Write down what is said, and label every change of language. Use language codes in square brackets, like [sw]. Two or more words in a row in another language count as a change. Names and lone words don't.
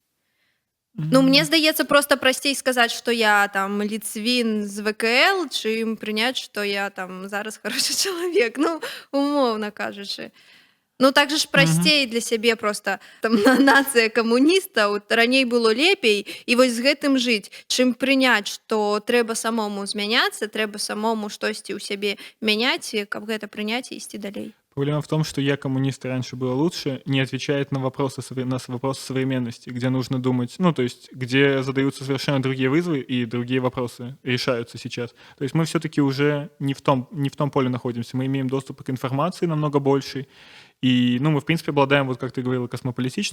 [be] Мне здаецца, проста прасцей сказаць, што я там ліцвін з ВКЛ, чым прыняць, што я там зараз хорошы чалавек, умоўна кажучы. Так же ж прасцей для сябе проста там нацыя камуністаў, раней было лепей, і вось з гэтым жыць, чым прыняць, што трэба самому змяняцца, трэба самому штосьці ў сябе мяняць, каб гэта прыняць і ісці далей. [ru] Проблема в том, что «я коммунист, и раньше было лучше» не отвечает на вопросы современности, где нужно думать, то есть где задаются совершенно другие вызовы и другие вопросы решаются сейчас. То есть мы все-таки уже не в том поле находимся, мы имеем доступ к информации намного большей, и, мы, в принципе, обладаем, вот как ты говорила, космополитичностью.